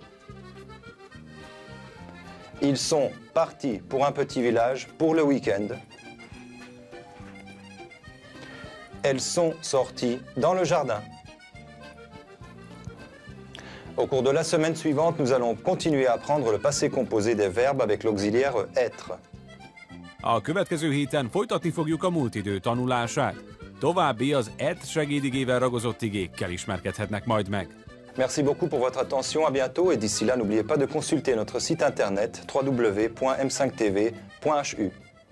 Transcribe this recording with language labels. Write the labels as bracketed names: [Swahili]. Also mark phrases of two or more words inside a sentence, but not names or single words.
[French] Ils sont partis pour un petit village pour le week-end. Elles sont sorties dans le jardin. Au cours de la semaine suivante, nous allons continuer à apprendre le passé composé des verbes avec l'auxiliaire être. [Hungarian] A következő héten folytatni fogjuk a múltidő tanulását. További az ETR segédigével ragozott igékkel ismerkedhetnek majd meg. [French] Merci beaucoup pour votre attention, à bientôt et d'ici là, n'oubliez pas de consulter notre site internet www.m5tv.hu.